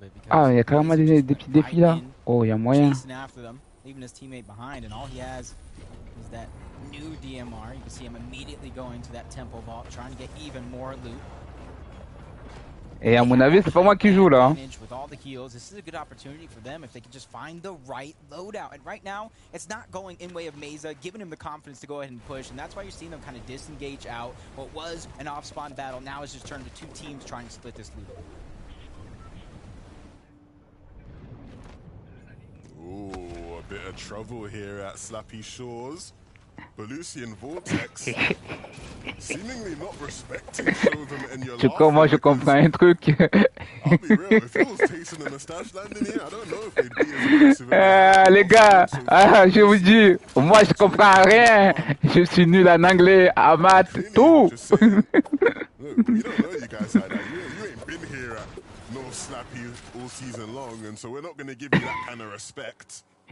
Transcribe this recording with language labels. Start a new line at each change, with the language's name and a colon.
French: Ah, il y a carrément des petits défis là. Oh, il y a moyen.
English: Leaving his teammate behind, and all he has is that new DMR. You can see him immediately going to that temple vault, trying to get even more loot.
French: Et à mon avis, c'est pas moi qui joue là.
English: With all the heals, this is a good opportunity for them if they can just find the right loadout. And right now, it's not going in way of Meza, giving him the confidence to go ahead and push. And that's why you're seeing them kind of disengage out. What was an off-spawn battle now is just turned to 2 teams trying to split this loot. Ooh, a bit of trouble here at Slappy Shores. Belusi and Vortex seemingly not respecting show them in your life.
French: Moi, je comprends un truc.
English: I'll be real, if it was Tayson and the stash landing here, I don't know if they'd be as aggressive.
French: Les gars, je vous dis, moi je comprends rien. Je suis nul en anglais, en maths, tout.
English: Look, we don't know you guys like that. You ain't been here at no Slappy all season long, and so we're not going to give you that kind of respect.